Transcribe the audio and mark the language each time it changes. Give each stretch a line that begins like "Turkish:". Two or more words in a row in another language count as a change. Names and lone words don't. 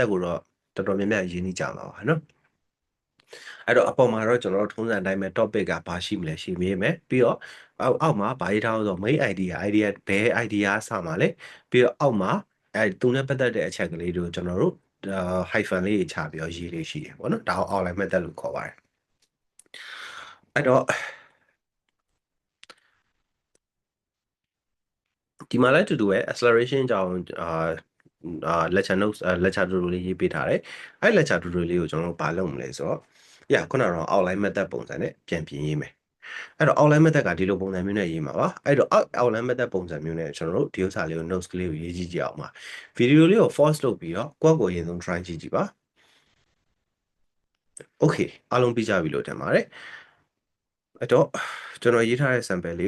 Burmese: ကိုတော့တော်တော်များများရင်းနှီးကြမှာပါနော်အဲ့တော့အပေါ်မှာတော့ကျွန်တော်တို့ထုံးစံအတိုင်းပဲ topic ကဘာရှိမလဲရှင်းပေးမယ်ပြီးတော့အောက်မှာဘာရေးထားလို့ဆို
English: main idea
Burmese: ဘယ် idea စမှာလဲပြီးတော့အောက်မှာသူနဲ့ပတ်သက်တဲ့အချက်ကလေးတွေကိုကျွန်တော်တို့hyphen လေးချပြီးတော့ရေးလေးရှိတယ်ပေါ့နော်ဒါကို
English: outline method
Burmese: လို့ခေါ်ပါတယ်အဲ့တော့ ဒီမှာလည်းတူတူပဲ acceleration ကြောင့်
English: lecture notes lecture tutorial
Burmese: လေးရေးပေးထားတယ်အဲ့
English: lecture tutorial
Burmese: လေးကိုကျွန်တော်တို့ဘာလုပ်မလဲ ဆိုတော့ခုနကတော့
English: outline method
Burmese: ပုံစံနဲ့ပြန်ပြင်ရေးမယ်အဲ့တော့
English: outline method
Burmese: ကဒီလိုပုံစံမျိုးနဲ့ရေးမှာပါအဲ့တော့
English: outline method
Burmese: ပုံစံမျိုးနဲ့ကျွန်တော်တို့ဒီဥစ္စာလေးကို notes ကလေးကိုရေးကြည့်ကြအောင်ပါဗီဒီယိုလေးကို pause လုပ်ပြီးတော့ကိုယ့်ကိုယ်အရင်ဆုံး try ကြည့်ကြည့်ပါ okay အားလုံးပြီးကြပြီလို့ထင်ပါတယ်အဲ့တော့ကျွန်တော်ရေးထားတဲ့ sample လေး